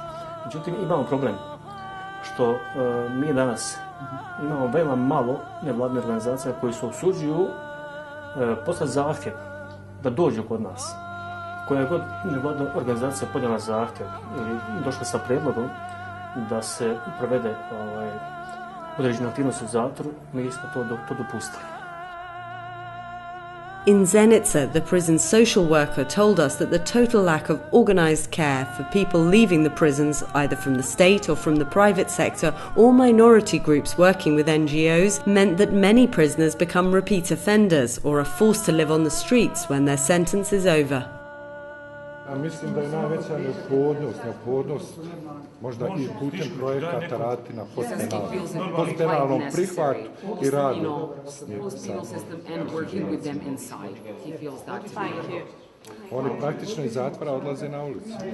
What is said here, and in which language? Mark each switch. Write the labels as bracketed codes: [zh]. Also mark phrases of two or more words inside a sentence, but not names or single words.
[bs] Međutim, imamo problem što mi danas imamo veoma malo nevladnih organizacija koji se usuđuju poslati zahtjev da dođu kod nas. Koja god nevladna organizacija podnijela zahtjev ili došla sa prijedlogom da se provede određene aktivnosti u zatvoru, mi smo to dopustili. [en] In Zenica, the prison social worker told us that the total lack of organised care for people leaving the prisons, either from the state or from the private sector, or minority groups working with NGOs, meant that many prisoners become repeat offenders or are forced to live on the streets when their sentence is over. [bs] Mislim da je najveća neophodnost možda i putem projekata raditi na postpenalnom prihvatu i radu s njim. Oni praktično iz zatvora odlaze na ulicu.